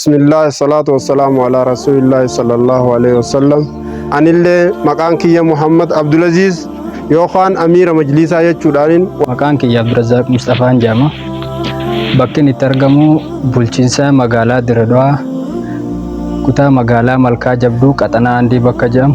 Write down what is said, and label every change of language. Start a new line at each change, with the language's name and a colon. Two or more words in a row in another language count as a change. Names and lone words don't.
Arabic: بسم الله، الصلاة والسلام على رسول الله صلى الله عليه وسلم.
Oromo: Anillee maqaan kiyya Muhammad Abdulaziz yookaan Amiira Majlisaa jechuudhaanin. Maqaan kiyya Abdurazaaq Mustafaan jedhama. Bakki inni itti argamu bulchiinsa magaalaa Diradawaa, kutaa magaalaa Malkaa Jabduu Qaxanaa Andii bakka jedhamu.